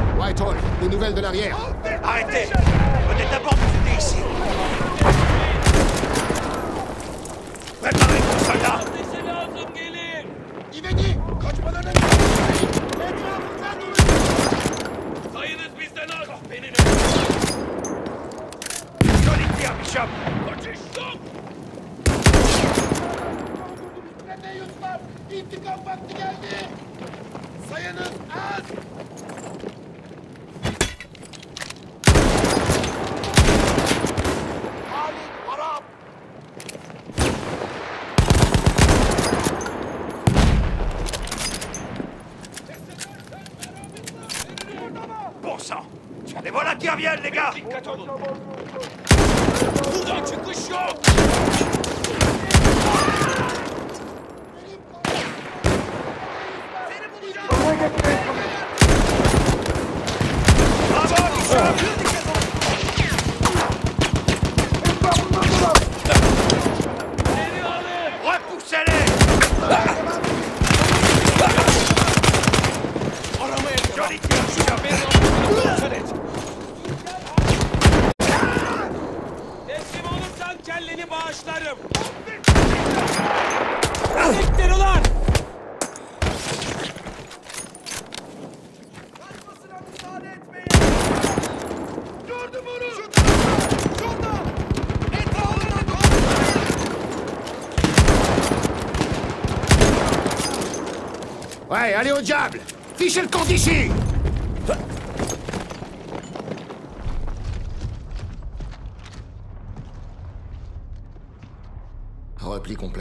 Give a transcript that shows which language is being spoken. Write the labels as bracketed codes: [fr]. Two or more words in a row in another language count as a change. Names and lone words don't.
[fr] Nightwall, des nouvelles de l'arrière. Arrêtez! Venez d'abord vous aider ici! Préparez-vous, soldats! [tr] İvedi, kaçmadan önce. Etrafından durun. Sayınız bizden az! Solitaire, Bishop! Kaçış yok! Yusuf, intikam vakti geldi. Sayınız az. Halit, harap. [fr] Bon sang! Les voilà qui reviennent, les gars! [tr] Buradan çıkış yok! [fr] Bravo, Bishop! Repoussez-les! Solitaire, Bishop! [tr] Teslim olursan kelleni bağışlarım. Siktir ulan! Kaçmasına müsaade etmeyin! Gördüm onu! Şurada! Etrafından [fr] Ouais, allez au diable! Fichez le camp d'ici! Repli complet.